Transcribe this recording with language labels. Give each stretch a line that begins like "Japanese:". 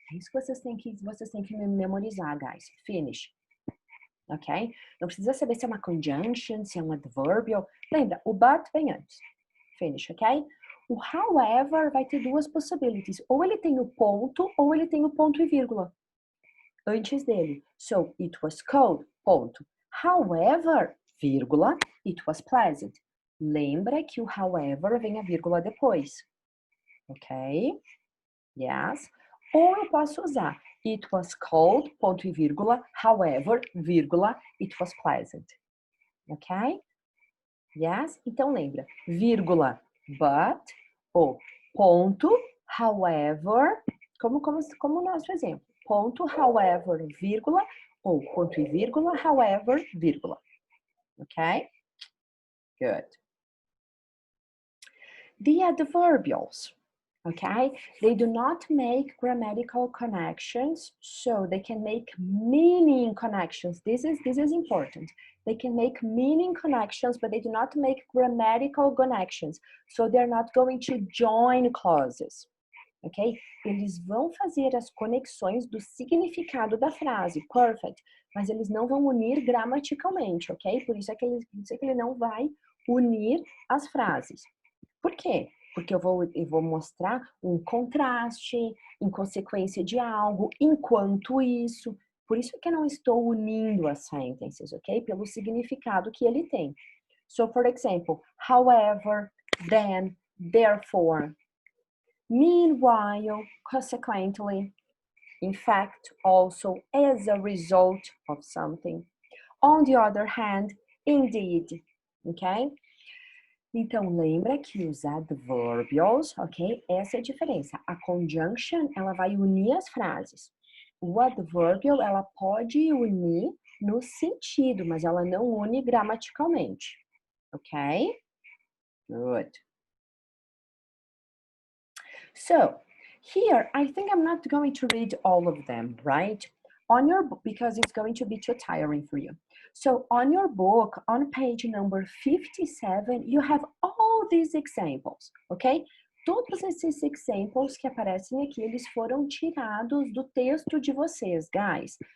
Portuguese: É isso que vocês têm que memorizar, guys. Finish. Ok? Não precisa saber se é uma conjunction, se é um adverbial. Lembra, o but vem antes. Finish, ok? O however vai ter duas possibilities. Ou ele tem o ponto, ou ele tem o ponto e vírgula antes dele.
English: So, it was cold, ponto. However, vírgula, it was pleasant.
Portuguese: Lembra que o however vem a vírgula depois.
English: Ok? Yes.
Portuguese: Ou eu posso usar
English: it was cold,
Portuguese: ponto e vírgula, however, vírgula,
English: it was pleasant. Ok? Yes?
Portuguese: Então lembra, vírgula, but, ou ponto, however, como o nosso exemplo. Ponto, however, vírgula, ou ponto e vírgula, however, vírgula. Ok? Good.
English: The adverbials, okay? They do not make grammatical connections, so they can make meaning connections. This is important. They can make meaning connections, but they do not make grammatical connections. So they're not going to join clauses, ok?
Portuguese: Eles vão fazer as conexões do significado da frase, perfect, mas eles não vão unir gramaticalmente, ok? Por isso é que ele não vai unir as frases. Por quê? Porque eu vou mostrar um contraste em consequência de algo, enquanto isso. Por isso que eu não estou unindo as sentences, ok? Pelo significado que ele tem.
English: So, for example, however, then, therefore, meanwhile, consequently, in fact, also, as a result of something. On the other hand, indeed, ok?
Portuguese: Então, lembra que os adverbials, ok? Essa é a diferença. A conjunction, ela vai unir as frases. O adverbial, ela pode unir no sentido, mas ela não une gramaticalmente.
English: Ok? Good. So, here, I think I'm not going to read all of them, right? on your book, because it's going to be too tiring for you. So on your book, on page number 57, you have all these examples, ok?
Portuguese: Todos esses exemplos que aparecem aqui, eles foram tirados do texto de vocês, guys.